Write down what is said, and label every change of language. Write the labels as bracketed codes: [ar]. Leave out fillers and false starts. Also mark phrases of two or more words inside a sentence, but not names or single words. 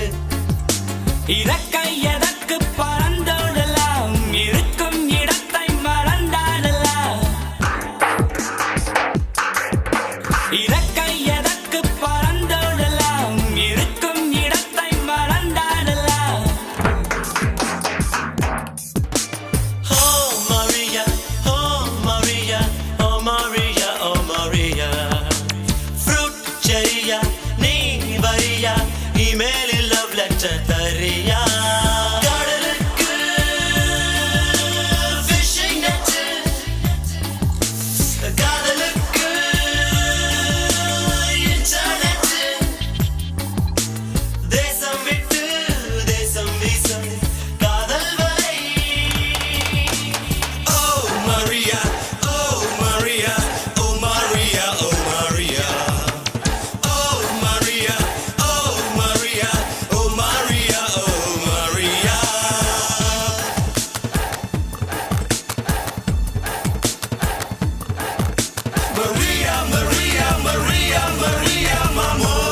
[ta] இறக்கை எதற்கு பறந்தோடலாம் இருக்கும் இடத்தை மறந்தாடலாம் இறக்கை எதற்கு பறந்தோடலாம் இருக்கும் இடத்தை மறந்தாடலாம் [en] Oh Maria, oh Maria, oh Maria, oh Maria. Fruit cherry- [ta] யா நீ வரியா இமெயிலில் [en] love letter [ta] தரியா கடலுக்கு [en] fishing net [ta] காதலுக்கு internet தேசம் விட்டு தேசம் வீசும் காதல் வலை [en] Oh Maria, oh Maria, oh Maria, oh Maria. Oh Maria, oh Maria, oh Maria, oh Maria. Maria, Maria, Maria, Maria, mamo.